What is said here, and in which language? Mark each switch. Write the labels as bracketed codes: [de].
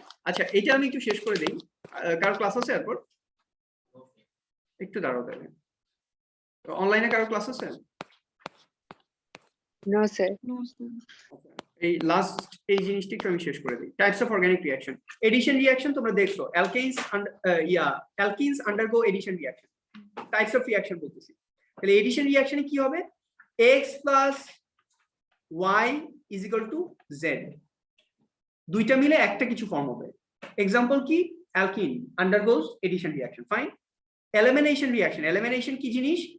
[bn] আচ্ছা, এটা আমি একটু শেষ করে দেই, কারো ক্লাস আছে এরপর? একটু দাঁড়াও, তাহলে অনলাইনে কারো ক্লাস আছে? [en] No, sir. [bn] এই লাস্ট এই জিনিসটি একটু আমি শেষ করে দিই। Types of organic reaction. Addition reaction তোমরা দেখছো, [en] Alkenes undergo addition reaction. [bn] Types of reaction বলতেছি। তাহলে এডিশন রিঅ্যাকশনে কি হবে? [en] x plus y is equal to z, [bn] দুইটা মিলে একটা কিছু ফর্ম হবে। এক্সাম্পল কি? [en] Alkene undergoes addition reaction. Fine. Elimination reaction. Elimination [bn] কি জিনিস?